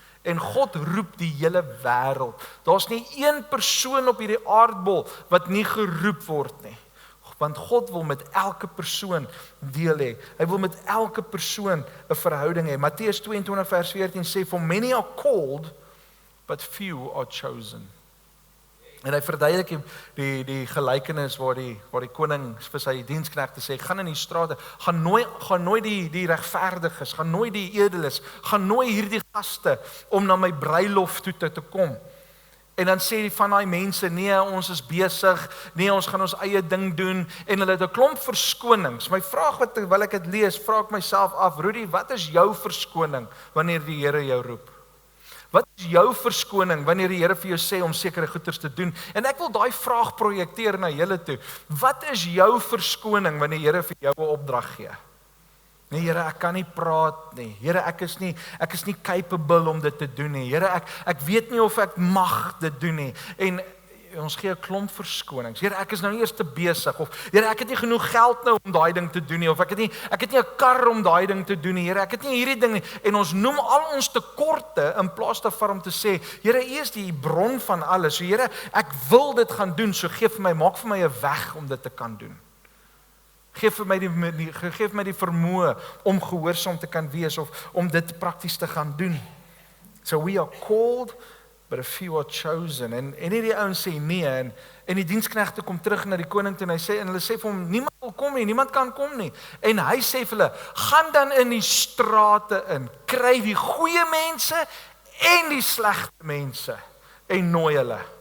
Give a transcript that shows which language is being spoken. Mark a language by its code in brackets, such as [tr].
[af] En God roep die hele wêreld. Daar's nie een persoon op hierdie aardbol wat nie geroep word nie. Want God wil met elke persoon deel hê. Hy wil met elke persoon 'n verhouding hê. Matteus 22 vers 14 sê, [en] For many are called, but few are chosen. [af] En hy verduidelik die gelykenis waar die koning vir sy diensknegte sê, gaan in die strate, gaan nooi die regverdiges, gaan nooi die edeles, gaan nooi hierdie gaste om na my bruilof toe te kom. En dan sê die van daai mense, nee, ons is besig, nee, ons gaan ons eie ding doen, en hulle het 'n klomp verskonings. My vraag wil ek dit lees, vra ek myself af, Rudy, wat is jou verskoning wanneer die Here jou roep? Wat is jou verskoning wanneer die Here vir jou sê om sekere goeders te doen? En ek wil daai vraag projekteer na julle toe. Wat is jou verskoning wanneer die Here vir jou 'n opdrag gee? Nee, Here, ek kan nie praat nie. Here, ek is nie capable om dit te doen nie. Here, ek weet nie of ek mag dit doen nie. En ons gee 'n klomp verskonings. Here, ek is nou nie eers te besig, of Here, ek het nie genoeg geld nou om daai ding te doen nie, of ek het nie 'n kar om daai ding te doen nie. Here, ek het nie hierdie ding nie. En ons noem al ons tekorte in plaas daarvan om te sê, Here, U is die bron van alles. So Here, ek wil dit gaan doen, so maak vir my 'n weg om dit te kan doen. Geef vir my die vermoë om gehoorsaam te kan wees of om dit prakties te gaan doen. [en] So we are called, but a few are chosen. [af] En hierdie ouens sê nee, en die diensknegte kom terug na die koning toe en hulle sê vir hom, niemand wil kom nie, niemand kan kom nie. En hy sê vir hulle, gaan dan in die strate in, kry die goeie mense en die slegte mense en nooi hulle.